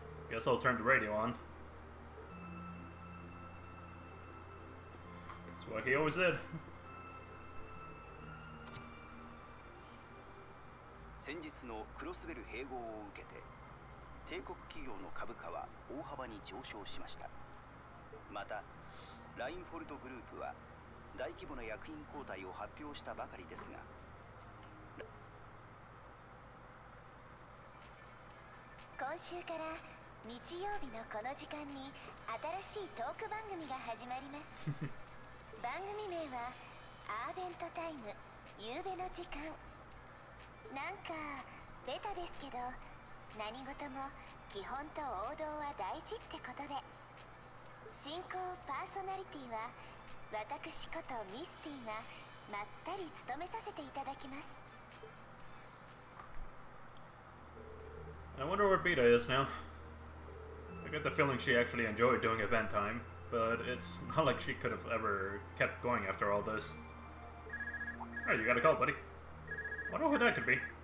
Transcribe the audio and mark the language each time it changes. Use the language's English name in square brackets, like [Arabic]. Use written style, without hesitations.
[English] Guess I'll turn the radio on. That's what he always did. [Japanese] 先日のクロスベル併合を受けて帝国企業の株価は大幅に上昇しました。またラインフォルトグループは大規模な役員交代を発表したばかりですが、今週から日曜日のこの時間に新しいトーク番組が始まります。番組名はアーベントタイム、夕べの時間。なんかベタですけど、何事も基本と王道は大事ってことで、進行パーソナリティは私ことミスティがまったり務めさせていただきます。 [English] I wonder where Beta is now. I get the feeling she actually enjoyed doing event time, but it's not like she could have ever kept going after all this. Oh, you got a call, buddy. Wonder who that could be.